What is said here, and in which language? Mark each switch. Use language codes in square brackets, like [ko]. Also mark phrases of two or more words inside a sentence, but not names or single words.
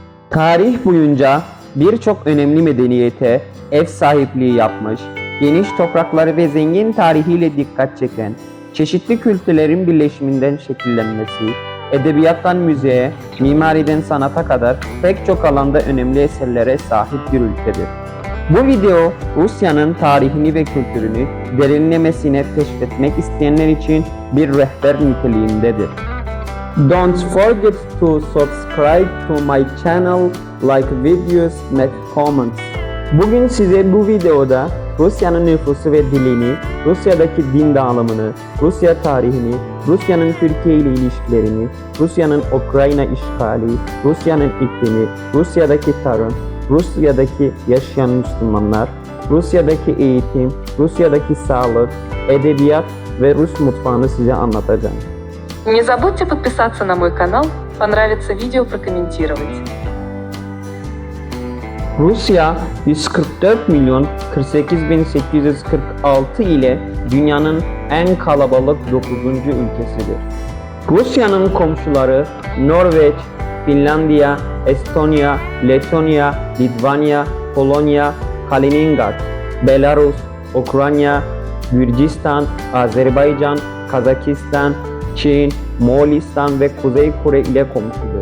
[tr] Tarih boyunca birçok önemli medeniyete ev sahipliği yapmış, geniş toprakları ve zengin tarihiyle dikkat çeken, çeşitli kültürlerin birleşiminden şekillenmesi, edebiyattan müziğe, mimariden sanata kadar pek çok alanda önemli eserlere sahip bir ülkedir. Bu video, Rusya'nın tarihini ve kültürünü derinlemesine keşfetmek isteyenler için bir rehber niteliğindedir. [en] Don't forget to subscribe to my channel, like videos, make comments. [tr] Bugün size bu videoda Rusya'nın nüfusu ve dilini, Rusya'daki din dağılımını, Rusya tarihini, Rusya'nın Türkiye ile ilişkilerini, Rusya'nın Ukrayna işgali, Rusya'nın iklimi, Rusya'daki tarım, Rusya'daki yaşayan Müslümanlar, Rusya'daki eğitim, Rusya'daki sağlık, edebiyat ve Rus mutfağını size anlatacağım. [ru] Не забудьте подписаться на мой канал, понравится видео прокомментировать. [tr] Rusya 144 milyon 48 bin 846 ile dünyanın en kalabalık 9. ülkesidir. Rusya'nın komşuları Norveç, Finlandiya, Estonya, Letonya, Litvanya, Polonya, Kaliningrad, Belarus, Ukrayna, Gürcistan, Azerbaycan, Kazakistan, Çin, Moğolistan ve Kuzey Kore ile komşudur.